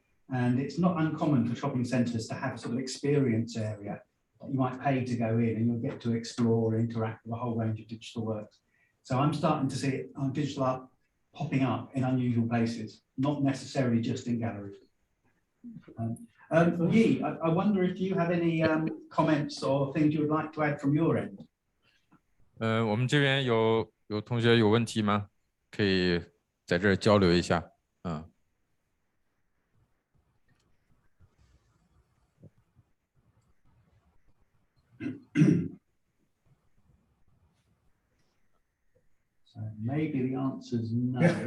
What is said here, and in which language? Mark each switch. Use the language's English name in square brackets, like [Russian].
[English] And it's not uncommon for shopping centres to have a sort of experience area that you might pay to go in, and you'll get to explore and interact with a whole range of digital works. So I'm starting to see it on digital art popping up in unusual places, not necessarily just in galleries. Yi, I wonder if you have any comments or things you would like to add from your end. [Chinese] 我们这边有同学有问题吗？可以在这儿交流一下。 [English] So maybe the answer is no.